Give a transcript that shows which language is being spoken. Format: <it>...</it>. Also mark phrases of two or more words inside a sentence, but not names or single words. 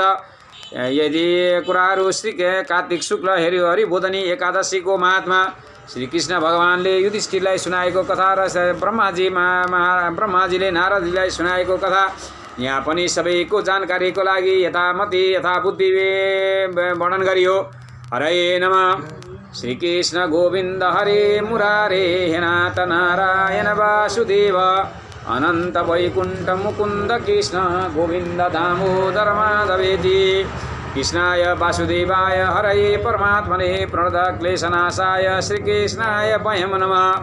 <ne>यदि कुराहरू श्री कार्तिक शुक्ल हरिबोधनी एकादशीको महात्मा श्रीकृष्ण भगवानले युधिष्ठिरलाई सुनाएको कथा र ब्रह्माजीले नारदजीलाई सुनाएको कथा यहाँ पनि सबैको जानकारीको लागि यथामति यथाबुद्धि वर्णन गरियो।</ne> <sa>हरे नमः। श्रीकृष्ण गोविन्द हरे मुरारे हे नाथ नारायण वासुदेव अनन्त वैकुण्ठ मुकुन्द कृष्ण गोविन्द दामोदर माधवेति। कृष्णाय वासुदेवाय हरये परमात्मने प्रणतक्लेशनाशाय श्रीकृष्णाय वयं नमः।</sa>